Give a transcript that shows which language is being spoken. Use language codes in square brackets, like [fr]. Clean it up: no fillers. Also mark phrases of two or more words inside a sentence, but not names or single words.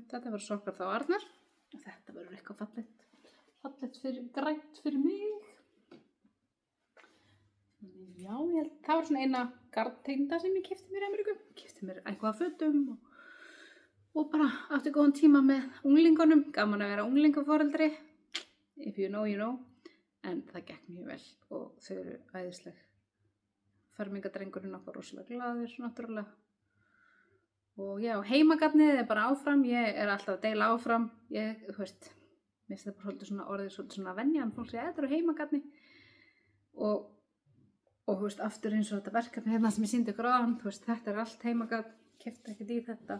[is] Þetta verður sokkar þá Arnar og þetta verður eitthvað fallegt. Fallegt fyrir, grænt fyrir mig. Já, það var svona eina gardteinda sem ég keypti mér í Ameríku. Keypti mér eitthvað af fötum og bara átti góðan tíma með unglingunum. Gaman að vera unglingaforeldri. [en] If you know, you know. [is] En það gekk mjög vel og þau eru æðisleg. Fermingadrengurinn okkar rosalega glaður, náttúrulega. Og já, heimagatnið er bara áfram. Ég er alltaf að deila áfram. Þú veist, mér finnst það bara svolítið svona orðið svolítið svona venjan. Fólk segja, þetta eru heimagatni. Og þú veist, aftur eins og þetta verkefni hérna sem ég sýndi ykkur áðan, þú veist, þetta er allt heimagat, keypti ekkert í þetta.